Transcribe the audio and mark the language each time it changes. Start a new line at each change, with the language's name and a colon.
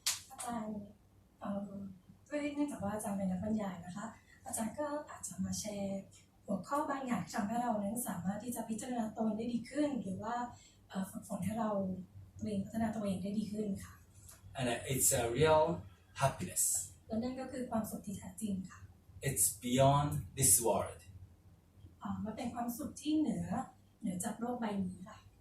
Thai: อาจารย์ด้วยเนื่องจากว่าอาจารย์เป็นนักบรรยายนะคะอาจารย์ก็อาจจะมาแชร์หัวข้อบางอย่างที่ทำให้เรานั้นสามารถที่จะพิจารณาตนได้ดีขึ้นหรือว่าฝึกฝนให้เราตัวเองพัฒนาตัวเองได้ดีขึ้นค่ะ
English: And it's a real happiness.
Thai: และนั่นก็คือความสุขที่แท้จริงค่ะ
English: It's beyond this world.
Thai: มันเป็นความสุขที่เหนือจากโลกใบนี้ค่ะ